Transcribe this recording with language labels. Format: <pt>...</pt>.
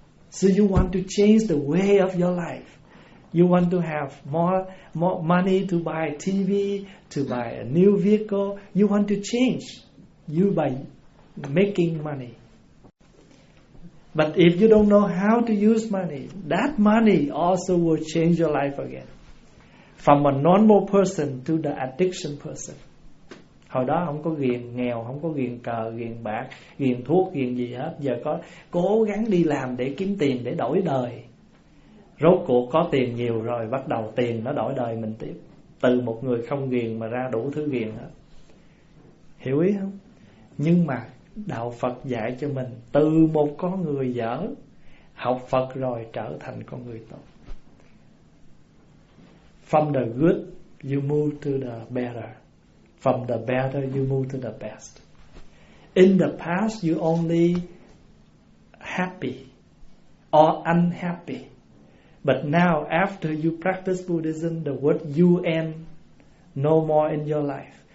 <en>So you want to change the way of your life. You want to have more money to buy TV, to buy a new vehicle. You want to change you by making money. But if you don't know how to use money, that money also will change your life again. From a normal person to the addiction person.</en> <vi>Hồi đó không có ghiền nghèo, không có ghiền cờ, ghiền bạc, ghiền thuốc, ghiền gì hết. Giờ có cố gắng đi làm để kiếm tiền, để đổi đời. Rốt cuộc có tiền nhiều rồi, bắt đầu tiền nó đổi đời mình tiếp. Từ một người không ghiền mà ra đủ thứ ghiền hết. Hiểu ý không? Nhưng mà Đạo Phật dạy cho mình từ một con người dở học Phật rồi trở thành con người tốt.</vi> <en>From the good you move to the better. From the better you move to the best. In the past you only happy or unhappy. But now after you practice Buddhism, the word you end no more in your life.</en>